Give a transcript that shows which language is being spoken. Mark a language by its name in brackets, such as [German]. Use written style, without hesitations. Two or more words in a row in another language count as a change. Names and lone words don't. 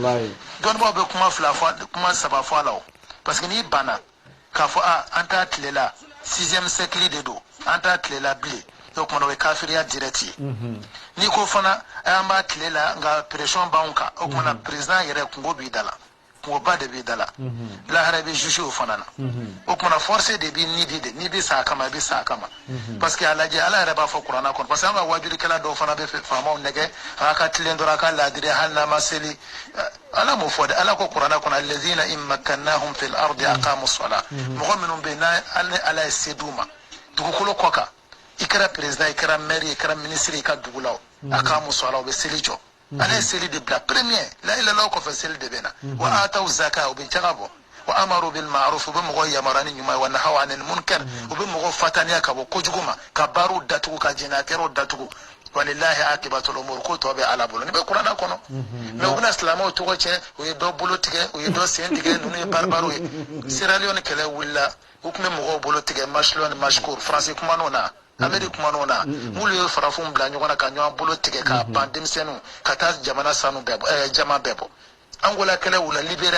[Bambara] dɔnnibaw bɛ kuma saba fɔ a la o [French] parce que [Bambara] n'i banna k'a fɔ an t'a tile la 6e siècle de don an t'a tile la bilen o kumana o ye kafiriya direct ye n'i ko fana an b'a tile la nka pression b'anw kan o kumana président yɛrɛ kungo b'i da la kungoba de b'i da la lahara bɛ juge o fana na o kumana forcé de b'i nidi de n'i bɛ sa a kama i bɛ sa a kama [French] parce que [Bambara] a lajɛ ala yɛrɛ b'a fɔ kuranna kɔnɔ [French] parce que [Bambara] an ka wajurikɛla dɔw fana bɛ faamaw nɛgɛ a ka tilen dɔrɔn a ka laadiri hali n'a ma seli ala m'o fɔ dɛ ala ko kuranna kɔnɔ [Arabic] الذين إن مكناهم في الأرض أقاموا الصلاة [Bambara] mɔgɔ minnu bɛ yen ni ala ye se d'u ma dugukolo kɔ kan i kɛra président i kɛra maire i kɛra ministre i ka dugu la [Arabic] أقاموا الصلاة [Bambara] u bɛ seli jɔ ala ye seli de bila premier la ilaha kɔfɛ seli de bɛ na [Arabic] وآتوا الزكاة [Bambara] u bɛ jaga bɔ [Arabic] وأمروا بالمعروف [Bambara] u bɛ mɔgɔ yamaruya ni ɲuman ye [Arabic] ونهوا عن المنكر [Bambara] u bɛ mɔgɔ fataniya ka bɔ kojugu ma ka baaraw datugu ka jɛnɛkɛraw datugu [Arabic] ولله عاقبة الأمور [Bambara] ko tɔ bɛ ala bolo ni bɛ kuranna kɔnɔ mais u bɛna silamɛw tɔgɔ tiɲɛ u ye dɔ bolo tigɛ u ye dɔ sen tigɛ ninnu ye baribariw ye Sierra Leone kɛlɛ wulila u tun bɛ mɔgɔw bolo tigɛ Mashlo ni Mashkour Faransi kuman'o na Amérique kuman'o na m'olu ye farafinw bila ɲɔgɔn na ka ɲɔgɔn bolo tigɛ k'a ban denmisɛnninw ka taa jamana sanu bɛɛ bɔ jama bɛɛ bɔ Angola kɛlɛ wula Libéria